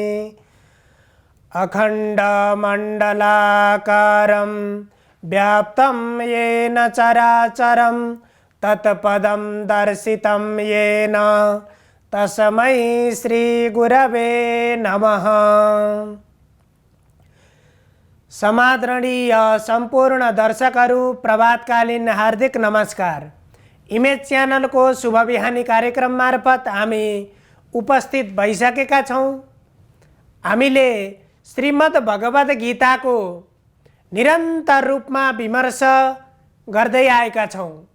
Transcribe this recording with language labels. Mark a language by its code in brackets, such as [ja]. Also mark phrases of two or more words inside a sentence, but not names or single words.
[sa] अखण्डमण्डलाकारं व्याप्तं येन चराचरं तत्पदं दर्शितं येन तस्मै श्रीगुरवे नमः। [ne] समादरणीय सम्पूर्ण दर्शकहरू प्रभातकालीन हार्दिक नमस्कार। इमेज च्यानलको शुभ बिहानी कार्यक्रम मार्फत हामी उपस्थित भइसकेका छौँ। हामीले श्रीमद् भगवद गीताको निरन्तर रूपमा विमर्श गर्दै आएका छौँ।